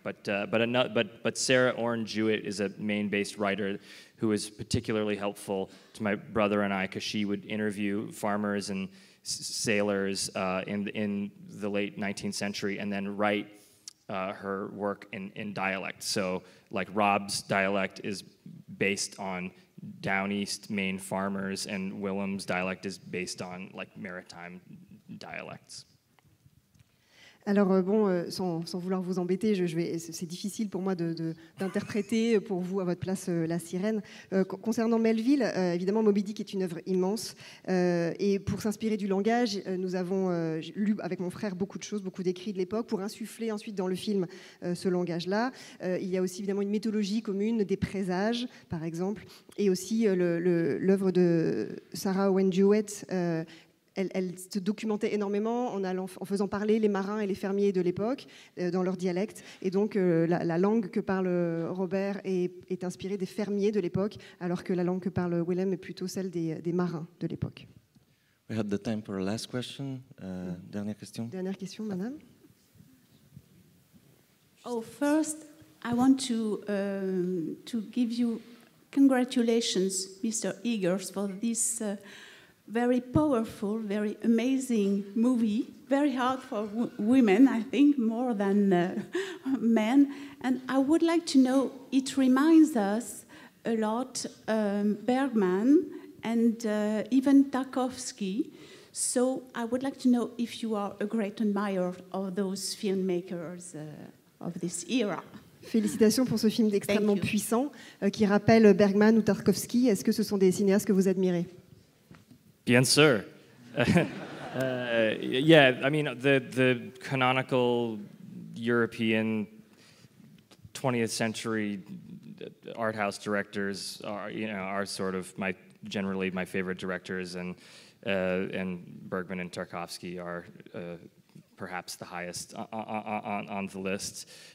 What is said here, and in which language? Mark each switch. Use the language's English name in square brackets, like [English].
[English] But Sarah Orne Jewett is a Maine-based writer who was particularly helpful to my brother and I, because she would interview farmers and sailors in the late 19th century and then write her work in dialect. So like Rob's dialect is based on down east Maine farmers, and Willem's dialect is based on like maritime dialects. [French] Alors sans vouloir vous embêter, c'est difficile pour moi d'interpréter pour vous à votre place la sirène. Concernant Melville, évidemment Moby Dick est une œuvre immense et pour s'inspirer du langage, nous avons lu avec mon frère beaucoup de choses, beaucoup d'écrits de l'époque pour insuffler ensuite dans le film ce langage-là. Il y a aussi évidemment une mythologie commune des présages, par exemple, et aussi l'œuvre de Sarah Owen Jewett. Elle se documentait énormément en faisant parler les marins et les fermiers de l'époque dans leur dialecte. Et donc, la langue que parle Robert est inspirée des fermiers de l'époque, alors que la langue que parle Willem est plutôt celle des marins de l'époque. [English] We had the time for a last question. [French] Dernière question. Dernière question, madame. [English] Oh, first, I want to give you congratulations, Mr. Eggers, for this very powerful, very amazing movie. Very hard for women, I think, more than men. And I would like to know, it reminds us a lot Bergman and even Tarkovsky. So I would like to know if you are a great admirer of those filmmakers of this era. [French] Félicitations pour ce film extrêmement puissant qui rappelle Bergman ou Tarkovsky. Est-ce que ce sont des cinéastes que vous admirez? Bien sûr. [English] Yeah, I mean, the canonical European 20th century art house directors are sort of generally my favorite directors, and Bergman and Tarkovsky are perhaps the highest on the list.